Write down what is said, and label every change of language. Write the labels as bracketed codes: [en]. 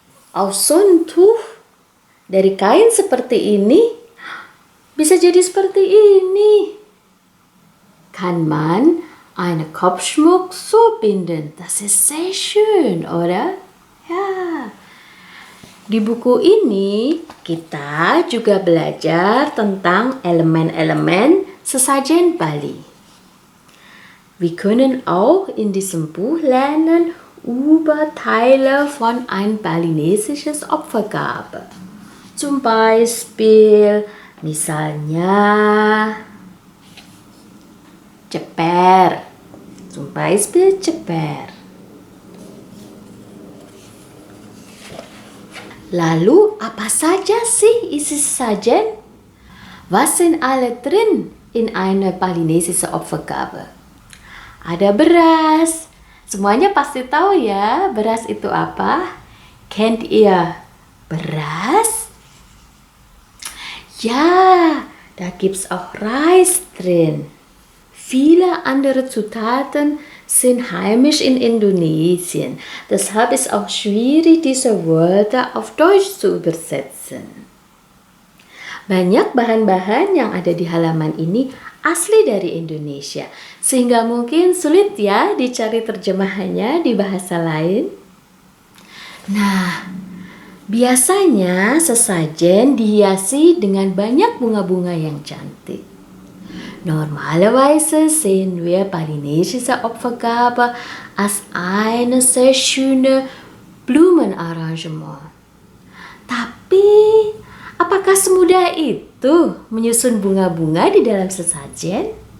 [de] Aus so einem Tuch [id] dari kain seperti ini bisa jadi seperti ini. [de] Kann man eine Kopfschmuck so binden. Das ist sehr schön, oder? Ja. [id] Di buku ini kita juga belajar tentang elemen-elemen sesajen Bali. [de] Wir können auch in diesem Buch lernen über Teile von ein balinesisches Opfergabe. Zum Beispiel, [id] misalnya [de] ceper. Zum Beispiel ceper. [id] Lalu apa saja sih isi sesajen? [de] Was sind alle drin in einer balinesische Opfergabe? [id] Ada beras. Semuanya pasti tahu ya, beras itu apa? [de] Kennt ihr beras? Ja, da gibt's auch Reis drin. Viele andere Zutaten sind heimisch in Indonesien. Deshalb ist auch schwierig, diese Wörter auf Deutsch zu übersetzen. [id] Banyak bahan-bahan yang ada di halaman ini asli dari Indonesia, sehingga mungkin sulit ya dicari terjemahannya di bahasa lain. Nah, biasanya sesajen dihiasi dengan banyak bunga-bunga yang cantik. [de] Normalerweise sehen wir balinesische Opfergabe als eine sehr schöne Blumenarrangement. [id] Tapi, apakah semudah itu menyusun bunga-bunga di dalam sesajen?